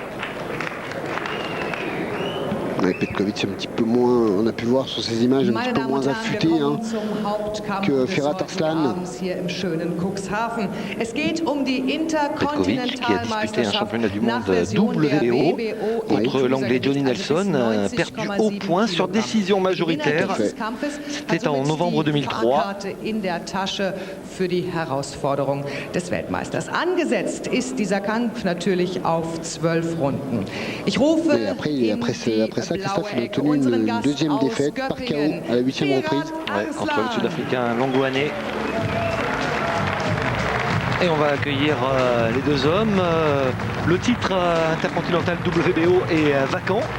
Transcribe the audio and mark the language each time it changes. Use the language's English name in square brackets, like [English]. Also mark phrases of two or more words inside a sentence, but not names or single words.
[French] Avec Petkovic un petit peu moins, on a pu voir sur ces images, un petit peu moins affûté que Firat Arslan. Petkovic qui a disputé un championnat du monde WBO contre l'anglais Johnny Nelson, perdu au point sur décision majoritaire. C'était en novembre 2003. [German] Für die Herausforderung des Weltmeisters. Angesetzt ist dieser Kampf natürlich auf 12 Runden. Ich rufe [French] après ça, Christophe, il a obtenu une deuxième défaite par KO à la 8e reprise. Ouais, contre le Sud-Africain Longwane. Et on va accueillir les deux hommes. Le titre intercontinental WBO est vacant.